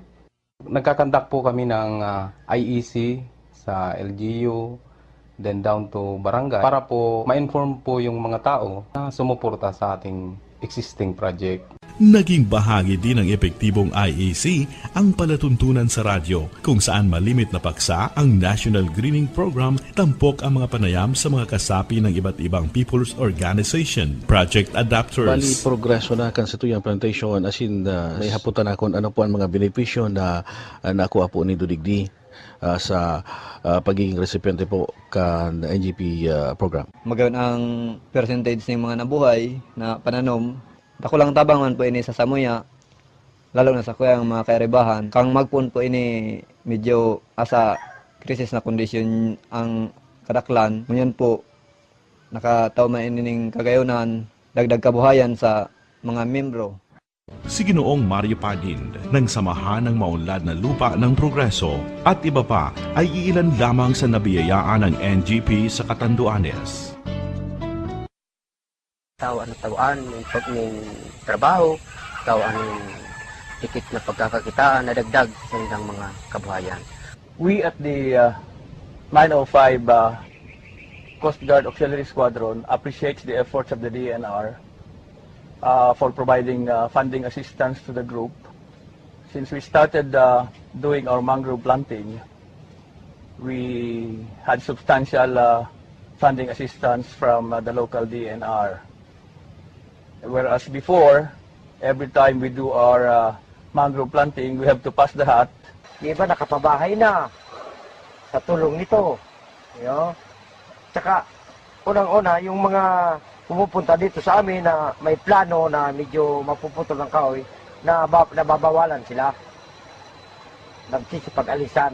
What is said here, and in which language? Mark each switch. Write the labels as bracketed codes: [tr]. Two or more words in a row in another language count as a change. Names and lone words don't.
[tl] Nagkakandak po kami ng IEC sa LGU, then down to barangay, para po ma-inform po yung mga tao na sumuporta sa ating [en] existing project. [tl] Naging bahagi din ng epektibong IEC ang palatuntunan sa radyo kung saan malimit na paksa ang National Greening Program tampok ang mga panayam sa mga kasapi ng iba't ibang [en] people's organization, project adapters. [bik] Bali, progreso na kan sa tuyang plantation [en] as in [bik] may haputan akon ano po ang mga benepisyo na nakuha po ni Dudigdi sa pagiging recipiente po kan NGP program. [tl] Magayon ang percentage ng mga nabuhay na pananom. [bik] Dako lang tabang man po ini sa Samuya, lalo na sa kuyang mga kairibahan. Kang magpuon po ini medyo asa krisis na kondisyon ang kadaklan. Ngayon po, nakataw man ini kagayonan, dagdag kabuhayan sa mga membro. [tl] Si Ginoong Mario Padin ng Samahan ng Maunlad na Lupa ng Progreso at iba pa ay iilan lamang sa nabiyayaan ng NGP sa Catanduanes. [bik] Tawaan ng trabaho, tawaan ng tikit na pagkakakitaan na dagdag sa ilang mga kabuhayan. [en] We at the 905 Coast Guard Auxiliary Squadron appreciates the efforts of the DNR for providing funding assistance to the group. Since we started doing our mangrove planting, we had substantial funding assistance from the local DNR. Whereas before, every time we do our mangrove planting, we have to pass the hat. [tl] Di ba nakapabahay na sa tulong nito? Tsaka, unang-una, yung mga pumupunta dito sa amin na may plano na medyo mapuputol ng kahoy, na nababawalan sila. Nagsisipag-alisan.